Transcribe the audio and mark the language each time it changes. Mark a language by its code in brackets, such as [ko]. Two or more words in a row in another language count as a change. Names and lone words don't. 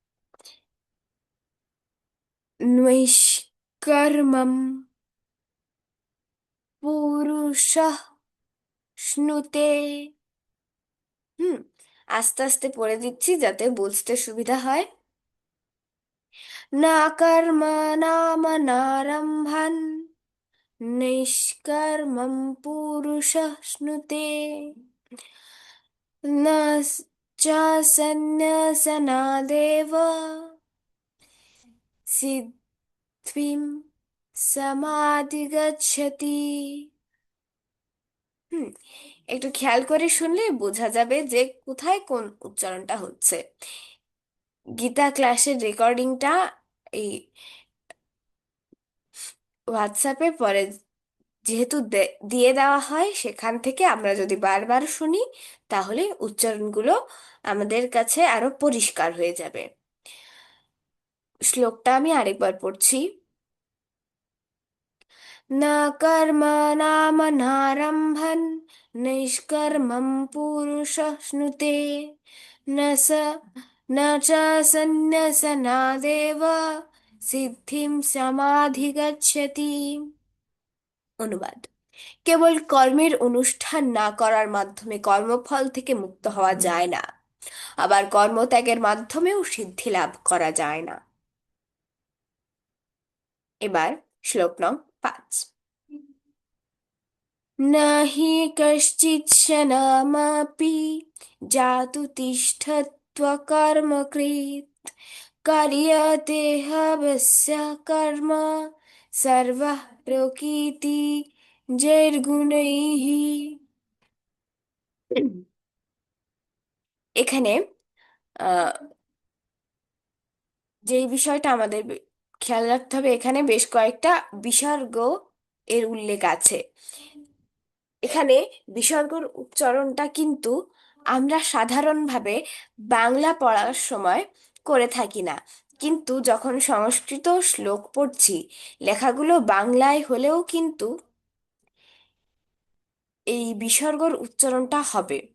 [sa] নৈষ্কর্মম পুরুষঃ শ্নুতে। [bn] হুম, আস্তে আস্তে পড়ে দিচ্ছি যাতে বুঝতে সুবিধা হয়। [sa] না কর্মণামনারম্ভন নৈষ্কর্মম পুরুষः শ্নুতে न च सन्न्यासनादेव সিদ্ধিম সমাধিগচ্ছতি। [bn] হুম, একটু খেয়াল করে শুনলে বোঝা যাবে যে কোথায় কোন উচ্চারণটা হচ্ছে। গীতা ক্লাসের রেকর্ডিংটা এই হোয়াটসঅ্যাপে পরে যেহেতু দিয়ে দেওয়া হয়, সেখান থেকে আমরা যদি বারবার শুনি তাহলে উচ্চারণগুলো আমাদের কাছে আরো পরিষ্কার হয়ে যাবে। শ্লোকটা আমি আরেকবার পড়ছি। [sa] न कर्मणामनारम्भन् नैष्कर्म्यं पुरुषः श्नुते न स न च सन्न्यसनादेव সিদ্ধিম সমাধিগচ্ছতি। [bn] অনুবাদ। কেবল কর্মের অনুষ্ঠান না করার মাধ্যমে কর্মফল থেকে মুক্ত হওয়া যায় না, আবার কর্মত্যাগের মাধ্যমেও সিদ্ধি লাভ করা যায় না। এবার শ্লোক নং 5। [sa] न हि कश्चिच्छ्रमपि जातु तिष्ठत्वकर्मकृत् कार्यते ह्यवस्य कर्म सर्वः प्रकृतिजैर्गुणैः। [bn] এখানে আহ যেই বিষয়টা আমাদের খেয়াল রাখতে হবে, এখানে বেশ কয়েকটা বিসর্গ এর উল্লেখ আছে। এখানে বিসর্গর উচ্চারণটা কিন্তু আমরা সাধারণভাবে বাংলা পড়ার সময় করে থাকি না, কিন্তু যখন সংস্কৃত শ্লোক পড়ছি, লেখাগুলো বাংলায় হলেও কিন্তু এই বিসর্গর উচ্চারণটা হবে।